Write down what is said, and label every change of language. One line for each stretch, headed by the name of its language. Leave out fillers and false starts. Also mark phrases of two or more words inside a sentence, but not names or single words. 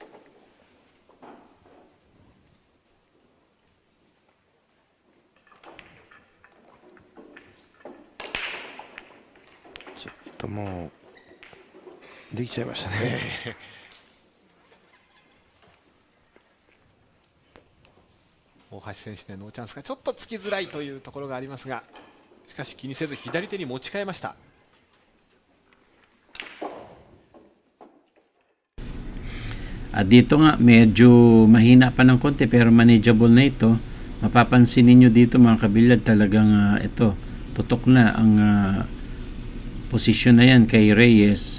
Japanese: ちょっともうできちゃいましたね。大橋選手のノーチャンスがちょっとつきづらいというところがありますが、しかし気にせず左手に持ち替えました。
Filipino: At dito nga, medyo mahina pa ng konti pero manageable na ito. Mapapansin ninyo dito mga kabilyard, talagang ito, tutok na ang posisyon na yan kay Reyes.